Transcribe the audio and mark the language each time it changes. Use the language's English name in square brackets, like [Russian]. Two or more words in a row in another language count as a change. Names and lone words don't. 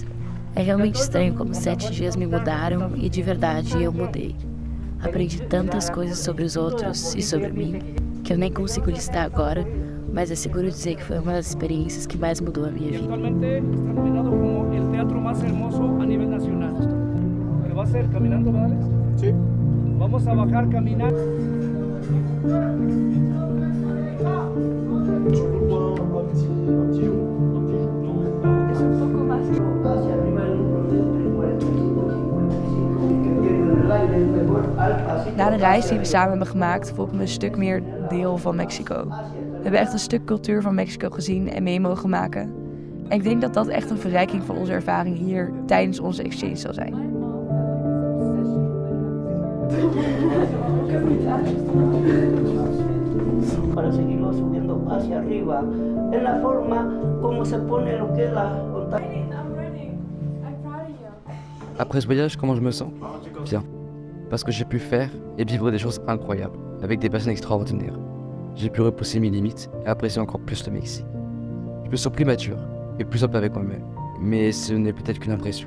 [Portuguese] É realmente estranho como 7 dias me mudaram e de verdade eu mudei. Aprendi tantas coisas sobre os outros e sobre mim que eu nem consigo listar agora, mas é seguro dizer que foi uma das experiências que mais mudou a minha vida. [Spanish] Actualmente está nominado como el teatro más hermoso a nivel nacional. ¿Que va a ser caminando, Madres? Sí. Vamos a bajar caminar. [Dutch] Na de reis die we samen hebben gemaakt, voel ik me een stuk meer deel van Mexico. We hebben echt een stuk cultuur van Mexico gezien en mee mogen maken. En ik denk dat dat echt een verrijking van onze ervaring hier tijdens onze exchange zal zijn. [Spanish] Para seguirlo subiendo hacia arriba, en la forma como se pone lo que es la montaña. [French] Après ce voyage, comment je me sens? Bien. Parce que j'ai pu faire et vivre des choses incroyables, avec des personnes extraordinaires. J'ai pu repousser mes limites et apprécier encore plus le Mexique. Je me sens plus mature et plus simple avec moi-même, mais ce n'est peut-être qu'une impression.